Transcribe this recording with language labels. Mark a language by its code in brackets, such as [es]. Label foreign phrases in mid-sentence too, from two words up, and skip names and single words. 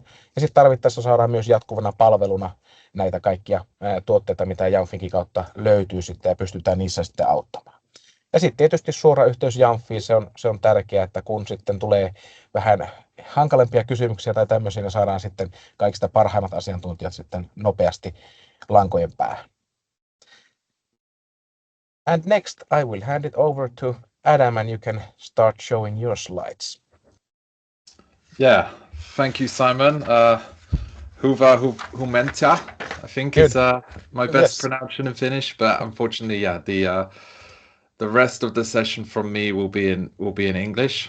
[fi] Ja sitten tarvittaessa saadaan myös jatkuvana palveluna näitä kaikkia tuotteita, mitä Jamfinkin kautta löytyy sitten ja pystytään niissä sitten auttamaan. Ja sitten tietysti suora yhteys Jamfiin, se on tärkeää, että kun sitten tulee vähän hankalempia kysymyksiä tai tämmöisiä, niin saadaan sitten kaikista parhaimmat asiantuntijat sitten nopeasti lankojen päähän. [en] And next I will hand it over to Adam and you can start showing your slides. Yeah, thank you, Simon. Humenta, I think Good. is my best pronunciation in Finnish, but unfortunately, yeah, the rest of the session from me will be in English.